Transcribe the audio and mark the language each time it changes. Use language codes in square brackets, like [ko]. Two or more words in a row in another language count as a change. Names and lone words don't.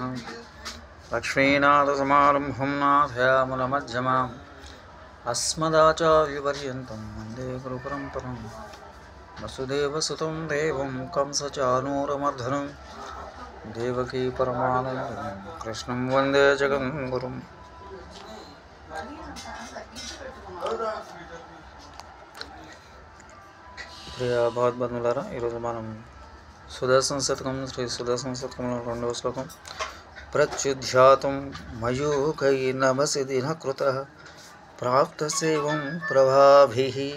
[sa] लक्ष्मीनाथसमारम्भं नाथयामुनमध्यमाम् अस्मदाचार्यपर्यन्तं वन्दे गुरुपरम्परां। वसुदेवसुतं देवं कंसचानूरमर्दनं देवकी परमानन्दं कृष्णं वन्दे जगद्गुरुं। [te] ప్రియ భగవద్బంధులారా, ఈరోజు మనం సుదర్శన శతకం శ్రీ సుదర్శన శతకంలో 2వ శ్లోకం. [sa] ప్రత్యుధ్యాతుం మయూకై నమసి దినకృతః ప్రాప్తసేవం ప్రభాభిః